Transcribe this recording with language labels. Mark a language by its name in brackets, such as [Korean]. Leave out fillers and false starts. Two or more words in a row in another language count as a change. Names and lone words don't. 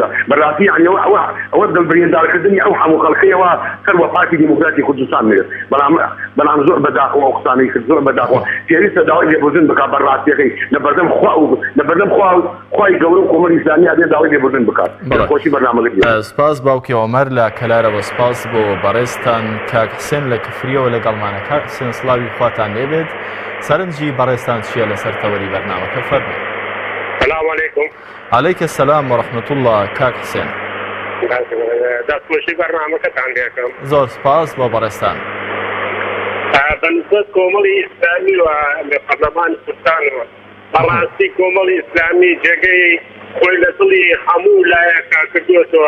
[Central Kurdish] بەڕاستی یعنی ئەوە دڵبریندارکردنی ئەو هەموو خەڵقیەوە سەر وە پارتی دیموکراتی کوردستان نێت بەڵام زۆر بەداخەوە ئەو قسانەی کرد زۆر بەداخەوە پێویستە داوای لێبوردن بکات بەڕاستیەکەی لەبەردەم خوای گەورە و کۆمەڵی ئیسلامی ئەبێ داوای لێبوردن بکات. خۆشی بەرنامەکەت. سپاس باوکی عومەر لە کەلارەوە، سپاس بۆ بەڕێزتان کاک حسێن لە کفریەوە لەگەڵمانە. کاک حسێن سڵاوی خواتان لێبێت. سەرنجی بەڕێزتان چییە لەسەر تەوەری بەرنامەکە فەرمووی. [Arabic] السلام عليكم. عليك السلام ورحمة الله كاك حسين. [Central Kurdish] دەستخۆشی بەرنامەکەتان دێکەم. زۆر سپاس بۆ بەڕێستان. بەنسبەت کۆمەڵی ئیسلامی و لە پەرلەمانی کوردستانەوە بەڕاستی کۆمەڵی ئیسلامی جێگەی خۆی لە دڵی هەموو لایەکە کردووەتەوە.